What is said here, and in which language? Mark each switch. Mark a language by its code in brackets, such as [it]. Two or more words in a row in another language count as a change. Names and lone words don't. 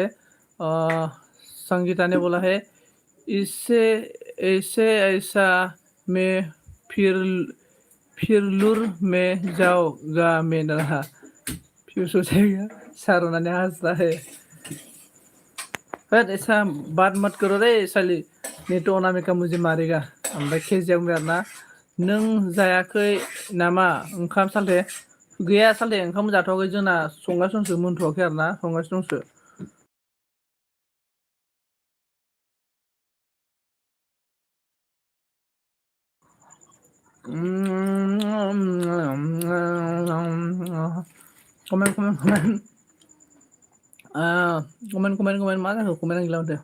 [hi] संगीता ने बोला है, इससे ऐसे ऐसा मैं फिर फिर लूर में जाओगा मैं रहा, फिर सोचेगा। सारोना ने हंस रहा है। पर ऐसा बात मत करो रे साली, नहीं तो अनामिका मुझे मारेगा। [brx] ओमफ्राय केजियाव आरोना, नों जायाखै नामा ओंखाम सालथे? गैया सालथे, ओंखाम जाथ'वाखै जोंना, संगासिनो दंसो, मोनथ'वाखै आरोना, संगासिनो दंसो। कमेन्ट कमेन्ट कमेन्ट कमेन्ट कमेन्ट कमेन्ट मा जाखो कमेन्ट गैला माथो।